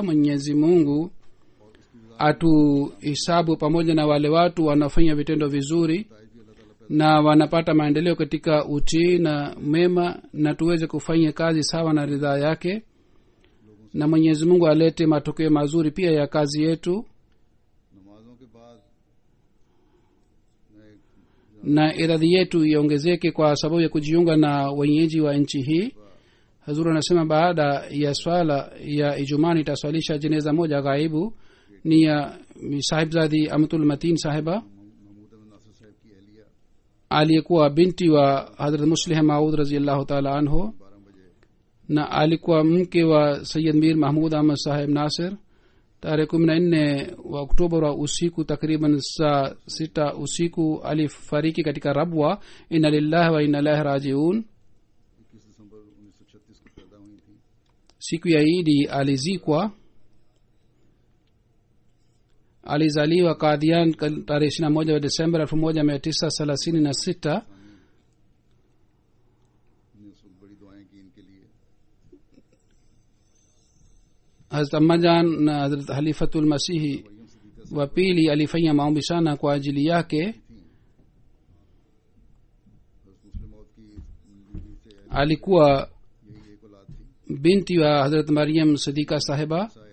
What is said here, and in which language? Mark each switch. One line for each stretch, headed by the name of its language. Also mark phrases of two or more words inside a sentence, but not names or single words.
Swahili: Mwenyezi Mungu atuhisabu pamoja na wale watu wanafanya vitendo vizuri na wanapata maendeleo katika utii na mema, na tuweze kufanya kazi sawa na ridhaa yake, na Mwenyezi Mungu alete matokeo mazuri pia ya kazi yetu.
Urdu: نمازوں کے بعد
Swahili: Na idadi yetu iongezeke kwa sababu ya kujiunga na wenyeji wa nchi hii. Hazur anasema baada ya swala ya Ijumaa nitaswalisha jeneza moja ghaibu, ni ya sahibzadi Amatul Matin sahiba
Urdu: محمود احمد ناصر صاحب کی اہلیہ
Swahili: aliyekuwa binti wa Hazrat Muslih Maud
Arabic: رضي الله تعالى عنه,
Urdu: 12 بجے
Swahili: na alikuwa mke wa Sayyid Mir Mahmud Ahmad Sahib Nasir. Tarehe 14 wa Oktoba wa usiku takriban saa 6 usiku alifariki katika Rabwa.
Arabic: إنا لله وإنا إليه راجعون.
Urdu: 21 دسمبر 1936 کو پیدا ہوئی تھی.
Swahili: Siku ya Idi alizikwa. Alizaliwa Qadian tarehe 21 wa Desemba 1936.
Urdu: ہم نے سب بڑی دعائیں کی ان کے لیے.
Swahili: hazrat ammajan na hazrat halifatul masihi wa pili alifanya maombi sana kwa ajili yake. Alikuwa binti wa hazrat maryam sidika sahiba.